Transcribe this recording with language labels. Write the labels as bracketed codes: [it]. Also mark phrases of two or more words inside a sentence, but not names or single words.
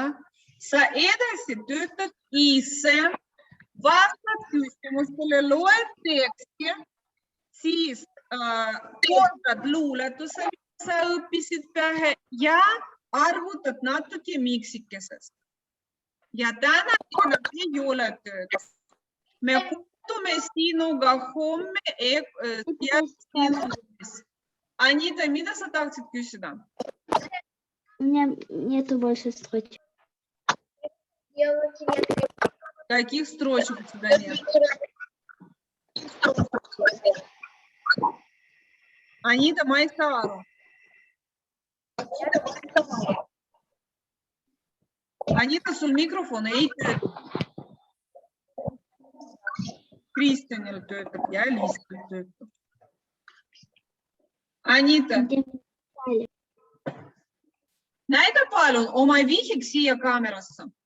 [et] Sa edasi töötad ise, vastad küsimustele, loed teksti, siis kordad luuletuse, mis sa õppisid pähe ja arvutad natuke miksikesest. Ja täna ei ole tööd. Me kohtume sinuga homme Anita, mida sa tahtsid küsida? [ru] У меня нету больше строчек. Каких строчек у тебя нет? [et] Анита, ma ei saa aru. Anita, sul mikrofon ei tööta. Kristjanil töötab ja Liisel töötab. Anita, näida palun oma vihjeg siia kaamerasse.